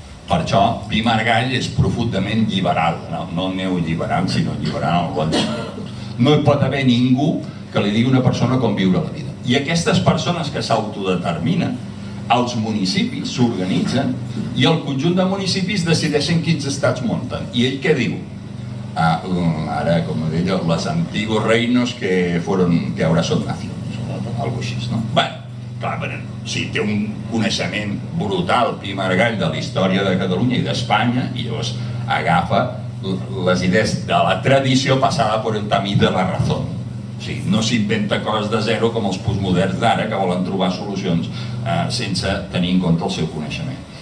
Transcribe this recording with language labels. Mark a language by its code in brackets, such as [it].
[ca] Per això Pi Margall és profundament lliberal, no neoliberal, sinó lliberal al bon sentit. No hi pot haver ningú que li digui a una persona com viure la vida. I aquestes persones que s'autodeterminen, els municipis s'organitzen i el conjunt de municipis decideixen quins estats munten. I ell què diu? Ara, com deia, [es] los antiguos reinos que ahora son naciones, algo [ca] així, no? Bé, clar, sí, té un coneixement brutal Pi Margall de la història de Catalunya i d'Espanya, i llavors agafa les idees de la tradició passada per el camí de la raó. O sigui, no s'inventa coses de zero com els postmoderns d'ara, que volen trobar solucions sense tenir en compte el seu coneixement.